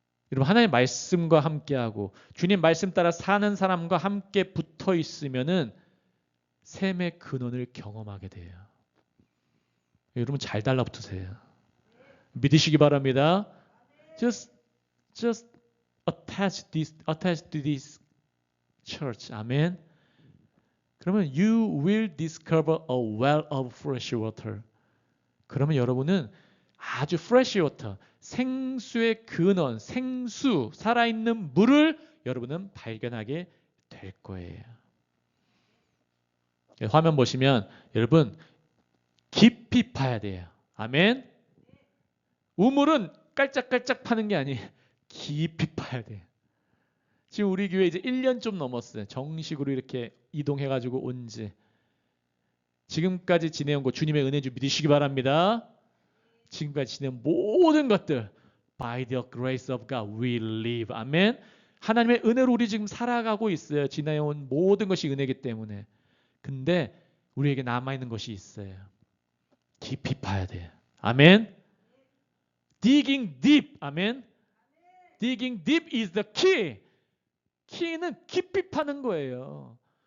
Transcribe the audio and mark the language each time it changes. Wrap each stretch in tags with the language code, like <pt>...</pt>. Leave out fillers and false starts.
<ko>여러분 하나님의 말씀과 함께하고 주님 말씀 따라 사는 사람과 함께 붙어 있으면은 샘의 근원을 경험하게 돼요. 여러분 잘 달라붙으세요. 믿으시기 바랍니다.</ko> <en>Just attach to this church.</en> <ko>아멘. 그러면</ko> <en>you will discover a well of fresh water.</en> <ko>그러면 여러분은 아주</ko> <en>fresh water,</en> <ko>생수의 근원, 생수, 살아있는 물을 여러분은 발견하게 될 거예요. 화면 보시면 여러분 깊이 파야 돼요. 아멘. 우물은 깔짝깔짝 파는 게 아니에요. 깊이 파야 돼요. 지금 우리 교회 이제 1년 좀 넘었어요. 정식으로 이렇게 이동해가지고 온 지. 지금까지 지내온 거 주님의 은혜 좀 믿으시기 바랍니다. 지금까지 지낸 모든 것들</ko> <en>by the grace of God we live.</en> <ko>아멘. 하나님의 은혜로 우리 지금 살아가고 있어요. 지내온 모든 것이 은혜이기 때문에. 근데 우리에게 남아있는 것이 있어요. 깊이 파야 돼요. 아멘.</ko> <en>Digging deep.</en> <ko>아멘.</ko> <en>Digging deep is the key.</en> <ko>키는 깊이 파는 거예요.</ko>